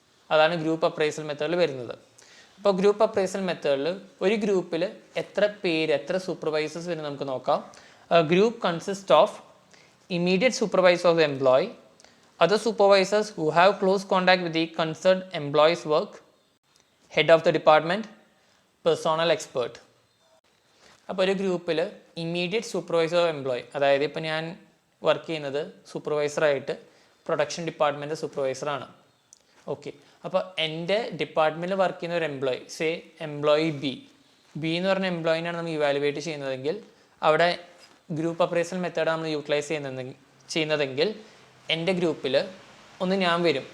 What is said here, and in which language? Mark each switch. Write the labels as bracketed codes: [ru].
[ml] അതാണ് group appraisal മെത്തേഡിൽ വരുന്നത്. അപ്പോൾ ഗ്രൂപ്പ് അപ്രൈസൽ മെത്തേഡിൽ ഒരു ഗ്രൂപ്പിൽ എത്ര സൂപ്പർവൈസേഴ്സ് വരും നമുക്ക് നോക്കാം. [en] Group consist of immediate supervisor of the employee, other supervisors who have close contact with the concerned employee's work, head of the department, personal expert. [ml] അപ്പോൾ ഒരു ഗ്രൂപ്പിൽ ഇമ്മീഡിയറ്റ് സൂപ്പർവൈസർ ഓഫ് എംപ്ലോയി, അതായത് ഇപ്പോൾ ഞാൻ വർക്ക് ചെയ്യുന്നത് സൂപ്പർവൈസറായിട്ട് പ്രൊഡക്ഷൻ ഡിപ്പാർട്ട്മെൻറ്റ് സൂപ്പർവൈസറാണ്. ഓക്കെ, അപ്പോൾ എൻ്റെ ഡിപ്പാർട്ട്മെൻറ്റിൽ വർക്ക് ചെയ്യുന്ന ഒരു എംപ്ലോയി ബി എന്ന് പറഞ്ഞ എംപ്ലോയിനാണ് നമ്മൾ ഇവാലുവേറ്റ് ചെയ്യുന്നതെങ്കിൽ അവിടെ ഗ്രൂപ്പ് അപ്രൈസൽ മെത്തേഡ് നമ്മൾ യൂട്ടിലൈസ് ചെയ്യുന്നതെങ്കിൽ എൻ്റെ ഗ്രൂപ്പിൽ ഒന്ന് ഞാൻ വരും.